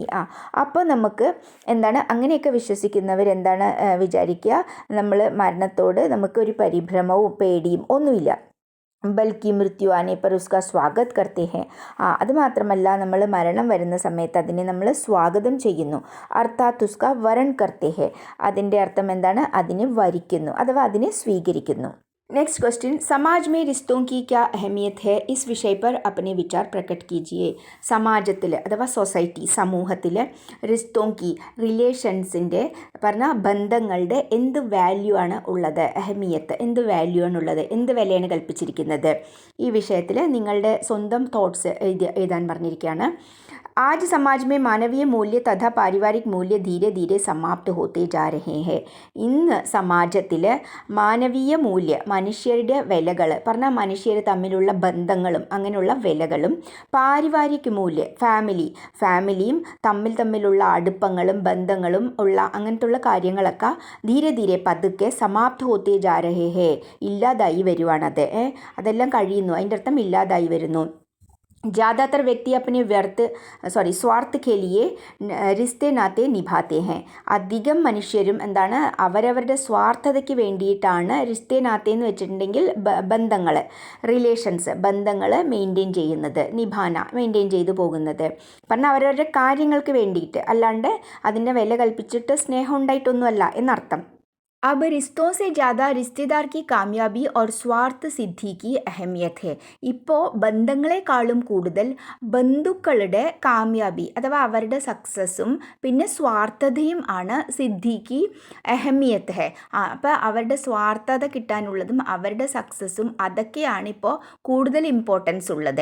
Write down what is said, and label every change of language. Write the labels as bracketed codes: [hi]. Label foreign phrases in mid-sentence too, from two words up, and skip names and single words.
[ml] അപ്പോൾ നമുക്ക് എന്താണ്, അങ്ങനെയൊക്കെ വിശ്വസിക്കുന്നവരെന്താണ് വിചാരിക്കുക, നമ്മൾ മരണത്തോട് നമുക്കൊരു പരിഭ്രമവും പേടിയും ഒന്നുമില്ല. [hi] बल्कि मृत्यु आने पर उसका स्वागत करते हैं. [ml] അത് മാത്രമല്ല, നമ്മൾ മരണം വരുന്ന സമയത്ത് അതിനെ നമ്മൾ സ്വാഗതം ചെയ്യുന്നു. [hi] अर्थात उसका वरण करते हैं, [ml] അതിൻ്റെ അർത്ഥം എന്താണ്, അതിനെ വരിക്കുന്നു അഥവാ അതിനെ സ്വീകരിക്കുന്നു. [en] next question, [hi] समाज में रिश्तों की क्या अहमियत है, इस विषय पर अपने विचार प्रकट कीजिए. [ml] സമാജത്തിൽ അഥവാ സൊസൈറ്റി, സമൂഹത്തിൽ റിസ്തോങ്കി, റിലേഷൻസിൻ്റെ പറഞ്ഞാൽ ബന്ധങ്ങളുടെ എന്ത് വാല്യൂ ആണ് ഉള്ളത്, അഹമിയത്ത്, എന്ത് വാല്യൂ ആണുള്ളത്, എന്ത് വിലയാണ് കൽപ്പിച്ചിരിക്കുന്നത്, ഈ വിഷയത്തിൽ നിങ്ങളുടെ സ്വന്തം തോട്ട്സ് എഴുതാൻ പറഞ്ഞിരിക്കുകയാണ്. [hi] आज समाज में मानवीय मूल्य तथा पारिवारिक मूल्य धीरे धीरे समाप्त होते जा रहे हैं. [ml] ഇന്ന് സമാജത്തിൽ [hi] मानवीय मूल्य [ml] മനുഷ്യരുടെ വിലകൾ പറഞ്ഞാൽ മനുഷ്യർ തമ്മിലുള്ള ബന്ധങ്ങളും അങ്ങനെയുള്ള വിലകളും [hi] पारिवारिक मूल्य [ml] ഫാമിലിയും തമ്മിലുള്ള അടുപ്പങ്ങളും ബന്ധങ്ങളും ഉള്ള അങ്ങനത്തുള്ള കാര്യങ്ങളൊക്കെ [hi] धीरे धीरे [ml] പതുക്കെ [hi] समाप्त होते जा रहे हैं [ml] ഇല്ലാതായി വരുവാണത്. അതെല്ലാം കഴിയുന്നു, അതിൻ്റെ അർത്ഥം ഇല്ലാതായി വരുന്നു. [hi] ज़्यादातर व्यक्ति अपने स्वार्थ के लिए रिश्ते नाते निभाते हैं. [ml] അധികം മനുഷ്യരും എന്താണ് അവരവരുടെ സ്വാർത്ഥതയ്ക്ക് വേണ്ടിയിട്ടാണ് [hi] रिश्ते नाते [ml] എന്ന് വെച്ചിട്ടുണ്ടെങ്കിൽ ബന്ധങ്ങൾ മെയിൻറ്റെയിൻ ചെയ്യുന്നത്, മെയിൻറ്റെയിൻ ചെയ്തു പോകുന്നത്. പറഞ്ഞാൽ അവരവരുടെ കാര്യങ്ങൾക്ക് വേണ്ടിയിട്ട്, അല്ലാണ്ട് അതിൻ്റെ വില കൽപ്പിച്ചിട്ട് സ്നേഹം ഉണ്ടായിട്ടൊന്നുമല്ല എന്നർത്ഥം. [hi] अब रिश्तों से ज़्यादा रिश्तेदार की कामयाबी और स्वार्थ सिद्धि की अहमियत है. [ml] ഇപ്പോൾ ബന്ധങ്ങളെക്കാളും കൂടുതൽ ബന്ധുക്കളുടെ കാമ്യാബി അഥവാ അവരുടെ സക്സസ്സും പിന്നെ സ്വാർത്ഥതയും ആണ് സിദ്ധിക്ക് [hi] अहमियत है. [ml] അപ്പോൾ അവരുടെ സ്വാർത്ഥത കിട്ടാനുള്ളതും അവരുടെ സക്സസ്സും അതൊക്കെയാണ് ഇപ്പോൾ കൂടുതൽ ഇമ്പോർട്ടൻസ് ഉള്ളത്.